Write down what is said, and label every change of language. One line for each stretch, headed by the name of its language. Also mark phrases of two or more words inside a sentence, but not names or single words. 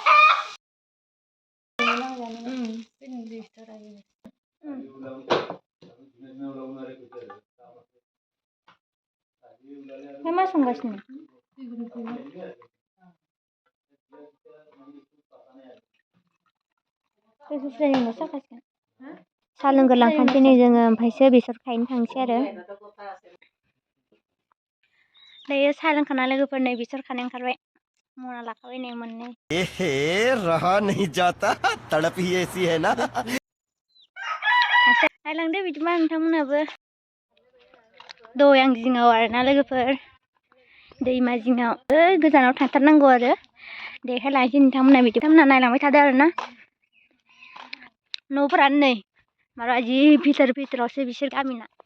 Bodo: मा संगासिनो साहा लोंग्रोलांखानोसै नै जोङो ओमफ्रायसो बेसर खायनो थांसै आरो दायो साहा लोंखाना लोगोफोर नै बेसर खानो ओंखारबाय मना लाखाबाय नै मोननै
Hindi: रहा नहीं जाता तड़प ही ऐसी है ना
Bodo: नायलांदो बिदिबा नोंथांमोनाबो दय आं जिङाव आरोना लोगोफोर दैमा जिङाव गोजानाव थांथारनांगौ आरो देखायलांसै नोंथांमोना बिदिथांमोना नायलांबाय थादो आरोना न'फोरानो नै माबा जि भितरावसो बिसोर गामिना